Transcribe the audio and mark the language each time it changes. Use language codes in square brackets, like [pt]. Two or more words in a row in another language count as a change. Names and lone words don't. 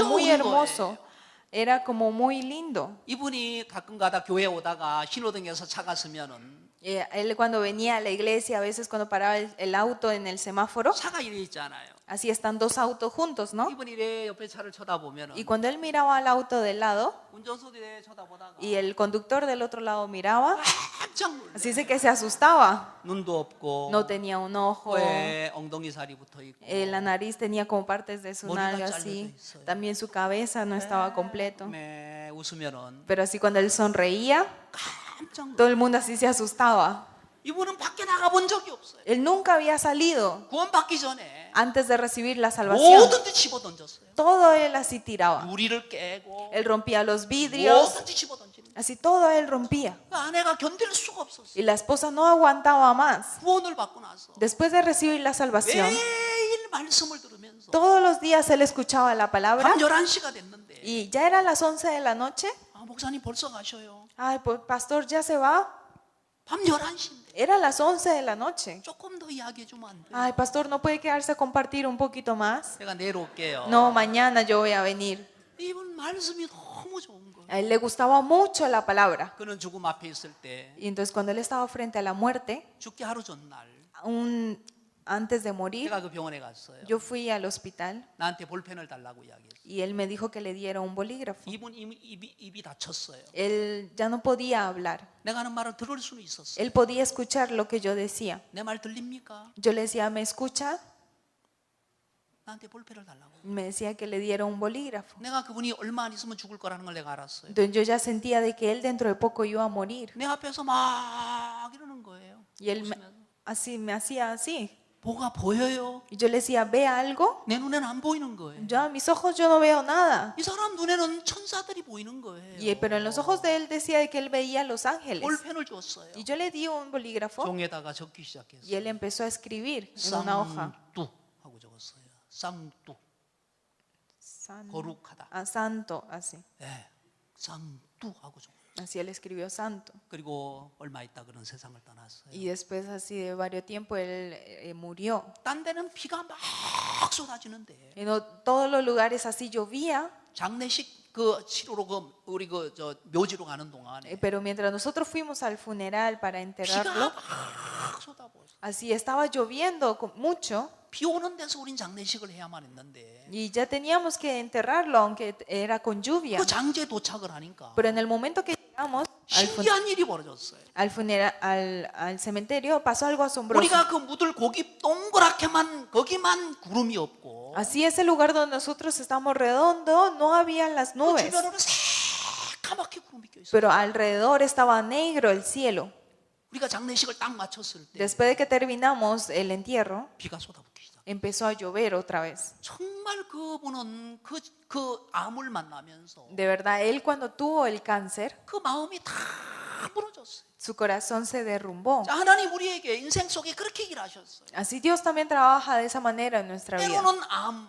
[ko] 귀여운 [es] muy hermoso. [ko] 거예요. [es] Era como muy lindo. [ko] 이분이 가끔가다 교회 오다가 신호등에서 차가 서면은 [es] Él cuando venía a la iglesia, a veces cuando paraba el auto en el semáforo, [ko] 차가 이래 있잖아요. [es] así están dos autos juntos, ¿no? [ko] 이분이 이래 옆에 차를 쳐다보면은 [es] Y cuando él miraba al auto del lado [ko] 운전석에 이래 쳐다보다가 [es] y el conductor del otro lado miraba, [ko] 깜짝 놀래. [es] así dice que se asustaba. [ko] 눈도 없고 [es] No tenía un ojo, [ko] 코에 엉덩이 살이 붙어 있고 [es] la nariz tenía como partes de su [ko] 머리가 [es] nalga [ko] 잘려져 [es] así, [ko] 있어요. [es] también su cabeza no estaba completo. [ko] 웃으면은 [es] Pero así cuando él sonreía, [ko] 깜짝 놀래. [es] todo el mundo así se asustaba. [ko] 이분은 밖에 나가본 적이 없어요. [es] Él nunca había salido [ko] 구원받기 전에 [es] antes de recibir la salvación. [ko] 뭐든지 집어 던졌어요. [es] Todo él así tiraba. [ko] 유리를 깨고 [es] Él rompía los vidrios, [ko] 뭐든지 집어 던지는. [es] así todo él rompía. [ko] 그 아내가 견딜 수가 없었어요. [es] Y la esposa no aguantaba más. [ko] 구원을 받고 나서 [es] Después de recibir la salvación, [ko] 매일 말씀을 들으면서 [es] todos los días él escuchaba la palabra [ko] 밤 11시가 됐는데 [es] y ya eran las 11 de la noche. [ko] 아, 목사님 벌써 가셔요. [es] Ay, pues, pastor, ya se va. [ko] 밤 11시인데 [es] Eran las 11 de la noche. [ko] 조금 더 이야기해 주면 안 돼요? [es] Ay, pastor, ¿no puede quedarse a compartir un poquito más? [ko] 내가 내일 올게요. [es] No, mañana yo voy a venir. [ko] 이분 말씀이 너무 좋은 거예요. [es] A él le gustaba mucho la palabra. [ko] 그는 죽음 앞에 있을 때 [es] Y entonces cuando él estaba frente a la muerte, [ko] 죽기 하루 전날 [es] antes de morir, [ko] 제가 그 병원에 갔어요. [es] yo fui al hospital [ko] 나한테 볼펜을 달라고 이야기했어요. [es] y él me dijo que le diera un bolígrafo. [ko] 이분 입이 다쳤어요. [es] Él ya no podía hablar. [ko] 내가 하는 말을 들을 수는 있었어요. [es] Él podía escuchar lo que yo decía. [ko] 내 말 들립니까? [es] Yo le decía, ¿me escucha? [ko] 나한테 볼펜을 달라고. [es] Me decía que le diera un bolígrafo. [ko] 내가 그분이 얼마 안 있으면 죽을 거라는 걸 내가 알았어요. [es] Entonces yo ya sentía de que él dentro de poco iba a morir. [ko] 내 앞에서 막 이러는 거예요. [es] Y él [ko] 웃으면서. [es] así me hacía así. [ko] 뭐가 보여요? [es] Y yo le decía, ¿ve algo? [ko] 내 눈에는 안 보이는 거예요. [es] Yo a mis ojos yo no veo nada. [ko] 이 사람 눈에는 천사들이 보이는 거예요. [es] Pero en los ojos de él decía de que él veía a los ángeles. [ko] 볼펜을 줬어요. [es] Y yo le di un bolígrafo [ko] 종에다가 적기 [es] y [ko] 시작했어요. [es] él empezó a escribir en una hoja. [ko] 쌍뚜 하고 적었어요. 쌍뚜 거룩하다. [es] Santo, así. [ko] 네, 쌍뚜 하고 적었어요. [es] Así él escribió santo. [ko] 그리고 얼마 있다 그런 세상을 떠났어요. [es] Y después así de varios tiempo él murió. [ko] 딴 데는 비가 막 쏟아지는데 [es] En todos los lugares así llovía. [ko] 장례식 그 치료로 우리 저 묘지로 가는 동안에 [es] Pero mientras nosotros fuimos al funeral para [ko] 비가 [es] enterrarlo, [ko] 막 쏟아부었어요. [es] así estaba lloviendo mucho. [ko] 비 오는 데서 우린 장례식을 해야만 했는데 [es] Y ya teníamos que enterrarlo, aunque era con lluvia. [ko] 그 장제 도착을 하니까 [es] Pero en el momento que llegamos Vamos [ko] 신기한 일이 벌어졌어요. [es] al cementerio, pasó algo asombroso. [ko] 우리가 그 묻을 고기 동그랗게만 거기만 구름이 없고 [es] Así ese lugar donde nosotros estamos redondo, no había las [ko] 그 [es] nubes, [ko] 주변으로 새까맣게 구름이 껴 있어요. [es] pero alrededor estaba negro el cielo. [ko] 우리가 장례식을 딱 마쳤을 때 [es] Después de que terminamos el entierro, [ko] 비가 쏟아붓기 시작. [es] empezó a llover otra vez. [ko] 정말 그분은 그 암을 만나면서 [es] De verdad, él cuando tuvo el cáncer, [ko] 그 마음이 다 무너졌어요. [es] su corazón se derrumbó. [ko] 자, 하나님 우리에게 인생 속에 그렇게 일하셨어요. [es] Así Dios también trabaja de esa manera en nuestra vida. [ko] 때로는 암